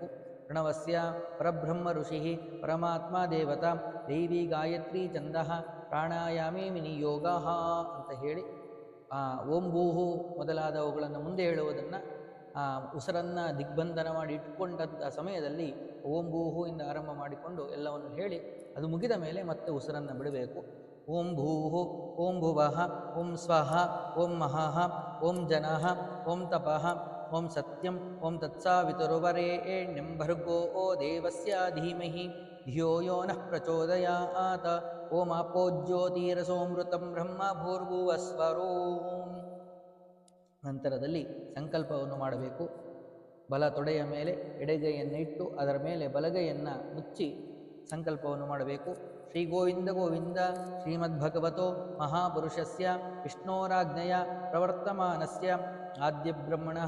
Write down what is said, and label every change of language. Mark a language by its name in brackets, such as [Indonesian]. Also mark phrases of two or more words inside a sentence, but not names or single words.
[Sanskrit] ಪ್ರಣವಸ್ಯ ಪರಬ್ರಹ್ಮ ಋಷಿ ಪರಮಾತ್ಮ ದೇವತಾ ದೈವಿ ಗಾಯತ್ರಿ ಛಂದಃ ಪ್ರಾಣಾಯಾಮೇ ವಿನಿಯೋಗ [Kannada] ಅಂತ ಹೇಳಿ [Sanskrit] ಓಂ ಭೂಹು [Kannada] ಮೊದಲಾದವುಗಳನ್ನು ಮುಂದೆ ಹೇಳುವುದನ್ನು ಉಸಿರನ್ನು ದಿಗ್ಬಂಧನ ಮಾಡಿ ಇಟ್ಟುಕೊಂಡಂಥ ಸಮಯದಲ್ಲಿ [Sanskrit] ಓಂ ಭೂಹು [Kannada] ಇಂದ ಆರಂಭ ಮಾಡಿಕೊಂಡು ಎಲ್ಲವನ್ನು ಹೇಳಿ ಅದು ಮುಗಿದ ಮೇಲೆ ಮತ್ತೆ ಉಸಿರನ್ನು ಬಿಡಬೇಕು. [Sanskrit] ಓಂ ಭೂಹು, ಓಂ ಭುವಃ, ಓಂ ಸ್ವಃ, ಓಂ ಮಹಃ, ಓಂ ಜನಃ, ಓಂ ತಪಃ, ಓಂ ಸತ್ಯಂ, ಓಂ ತತ್ಸಾವಿತುರ್ವರೆಣ್ಯಂ ಭರ್ಗೋ ದೇವಸ್ಯ ಧೀಮಹಿ ಧಿಯೋ ಯೋ ನಃ ಪ್ರಚೋದಯಾತ್. ಓಂ ಆಪೋ ಜ್ಯೋತಿರಸೋಮೃತಂ ಬ್ರಹ್ಮ ಭೂರ್ಭುವಸ್ವರೋಂ. [Kannada] ನಂತರದಲ್ಲಿ ಸಂಕಲ್ಪವನ್ನು ಮಾಡಬೇಕು. ಬಲ ತೊಡೆಯ ಮೇಲೆ ಎಡಗೈಯನ್ನು ಇಟ್ಟು ಅದರ ಮೇಲೆ ಬಲಗೈಯನ್ನು ಮುಚ್ಚಿ ಸಂಕಲ್ಪವನ್ನು ಮಾಡಬೇಕು. [Sanskrit] ಶ್ರೀ ಗೋವಿಂದ ಗೋವಿಂದ ಶ್ರೀಮದ್ಭಗವತೋ ಮಹಾಪುರುಷಸ್ಯ ವಿಷ್ಣೋರಾಜ್ಞೆಯ ಪ್ರವರ್ತಮಾನಸ್ಯ ಆದ್ಯಬ್ರಹ್ಮಣಃ